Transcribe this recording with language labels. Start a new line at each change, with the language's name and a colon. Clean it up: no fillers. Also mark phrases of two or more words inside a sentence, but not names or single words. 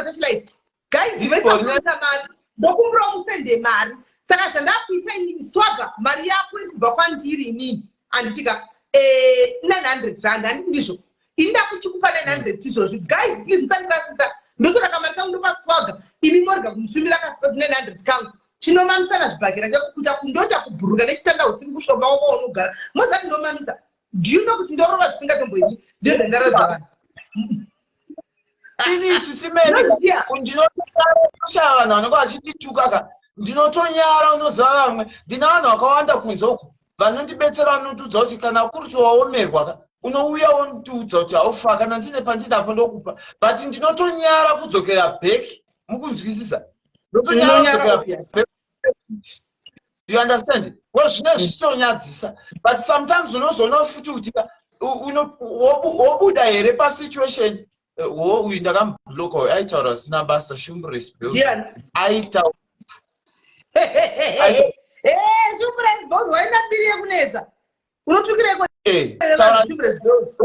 Shona: tachilaini guys vesakuisa mari ndokumbura musende mari saka zvandakuita inini swaga mari yako irikubva kwandiri inini andichika 900 rand handiti ndizvo inda kuchikupa 900 izvozvi
English: guys please
Shona: musandirasisa ndotora kamari kangu ndopa swaga imi morega kumusumira 900 kangu chinomamisana zvibhakira chakukuta kundota kubhuruka nechitanda usiku kusvika maoko unogara mozati ndomamisa
English: do you know
Shona: kuti ndorova zvisingatomboiti ndio dhandaradza vanhu ini sisimeni ndinotoshava vanhu vanenge vachitituka ndinotonyara unoziva vamwe ndina vanhu vakawanda kunzoku vanondibetsera vanondudza kuti kana kuri chiwaomerwa unouya wondiudza kuti haufa kana ndine pandinapo ndokupa but ndinotonyara kudzokera back mukunzwisisa
English: you understand well
Shona: zvine zvichitonyadzisa
English: but sometimes
Shona: unozoona futi kuti wobuda here pasituation uyu ndakambloka aitaura zvisina basa shumbres bill aitaura shumbres bills waenda mbiri yekunetsa unotukireko shumbres bills